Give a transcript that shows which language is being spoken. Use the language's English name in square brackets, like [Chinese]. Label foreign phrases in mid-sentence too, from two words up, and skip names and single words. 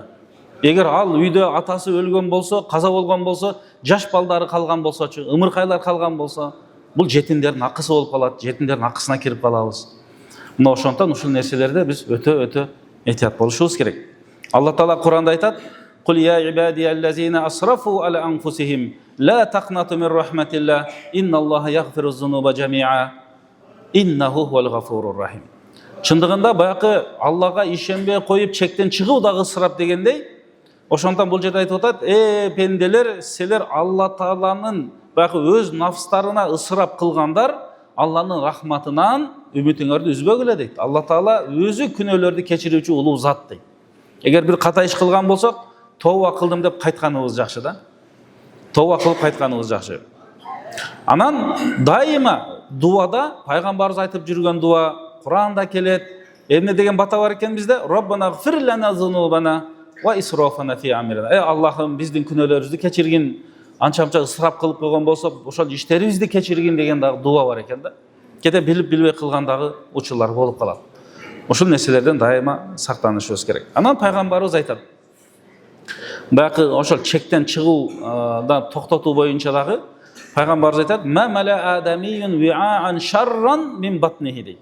[Kyrgyz] Эгер ал үйдө атасы өлгөн болсо, каза болгон болсо, жаш балдары калган болсочу, ымыркайлар калган болсо, бул жетимдердин акысы болуп калат, жетимдердин акысына кирип калабыз. Мына ошондон ушул нерселерде биз өтө этият болушубуз керек. Алла Таала Куранда айтат: [Arabic] "قل يا عبادي الذين أسرفوا على أنفسهم لا تقنطوا من رحمة الله إن الله يغفر الذنوب جميعا إنه هو الغفور الرحيم." [Kyrgyz] Чындыгында баягы Аллага ишенбей коюп чектен чыгуу дагы ысырап дегендей, ошондон бул жерде айтып атат: пенделер, силер Алла Тааланын баягы өз нафстарына ысырап кылгандар, Алланын рахматынан үмүтүңөрдү үзбөгүлө дейт. Алла Таала өзү күнөөлөрдү кечирүүчү улуу зат дейт. Эгер бир ката иш кылган болсок, тооба кылдым деп кайтканыбыз жакшы да. Тооба кылып кайтканыбыз жакшы. Анан дайыма дуада пайгамбарыбыз айтып жүргөн дуа Куранда келет. Эмне деген бата бар экен бизде? [Arabic] ربنا اغفر لنا ذنوبنا و إسرافنا في أمرنا. [Kyrgyz] Аллахым биздин күнөөлөрүбүздү кечиргин, анча-мынча ысырап кылып койгон болсок, ошол иштерибизди кечиргин деген дагы дуа бар экен да. Кете билип билбей кылган дагы учурлар болуп калат. Ушул нерселерден дайыма сактанышыбыз керек. Анан пайгамбарыбыз айтат: баягы ошол чектен чыгуудан токтотуу боюнча дагы пайгамбарыбыз айтат: [Arabic] "ما ملأ آدمي وعاء شرا من بطنه" [Kyrgyz] дейт.